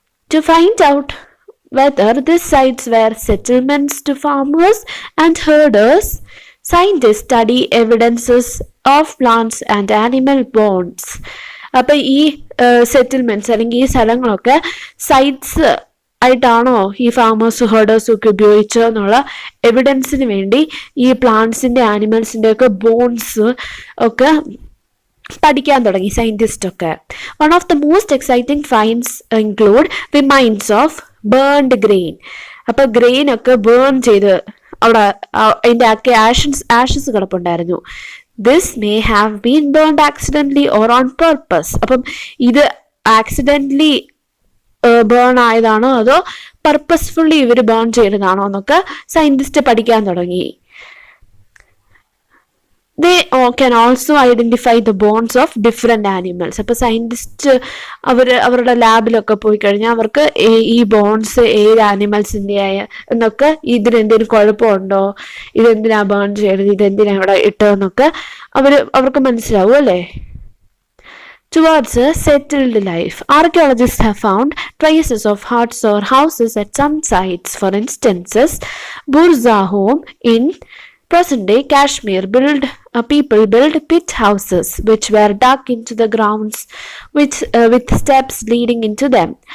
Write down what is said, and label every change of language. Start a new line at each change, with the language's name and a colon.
English: To find out whether these sites were settlements to farmers and herders, scientists study evidences of plants and animal bones.
Malayalam: അപ്പം ഈ settlements അല്ലെങ്കിൽ ഈ സ്ഥലങ്ങളൊക്കെ sites ആയിട്ടാണോ ഈ ഫാമേഴ്സും ഹേർഡേഴ്സും ഒക്കെ ഉപയോഗിച്ചതെന്നുള്ള എവിഡൻസിന് വേണ്ടി ഈ പ്ലാന്റ്സിന്റെ ആനിമൽസിന്റെ ഒക്കെ ബോൺസ് ഒക്കെ പഠിക്കാൻ തുടങ്ങി സയന്റിസ്റ്റ് ഒക്കെ.
English: One of the most exciting finds include remains of burned grain.
Malayalam: അപ്പൊ ഗ്രെയിൻ ഒക്കെ ബേൺ ചെയ്ത് അവിടെ അതിന്റെ ഒക്കെ Ashes കിടപ്പുണ്ടായിരുന്നു.
English: This may have been burned accidentally or on purpose.
Malayalam: അപ്പം ഇത് ആക്സിഡന്റലി ബേൺ ആയതാണോ അതോ പർപ്പസ്ഫുള്ളി ഇവർ ബേൺ ചെയ്തതാണോ എന്നൊക്കെ സയന്റിസ്റ്റ് പഠിക്കാൻ തുടങ്ങി.
English: They can also identify the bones of different animals.
Malayalam: അപ്പോൾ സയന്റിസ്റ്റ് അവരുടെ ലാബിലൊക്കെ പോയി കഴിഞ്ഞാൽ അവർക്ക് ഈ ബോൺസ് ഏത് ആനിമൽസിൻ്റെ എന്നൊക്കെ ഇതിനെന്തെങ്കിലും കുഴപ്പമുണ്ടോ, ഇതെന്തിനാ ബേൺ ചെയ്തത്, ഇതെന്തിനാ ഇവിടെ ഇട്ടതെന്നൊക്കെ അവർക്ക് മനസ്സിലാവും അല്ലേ.
English: Towards a settled life, archaeologists have found traces of huts or houses at some sites. For instance, Burza home in present-day Kashmir people built pit houses which were dug into the grounds with steps leading into them.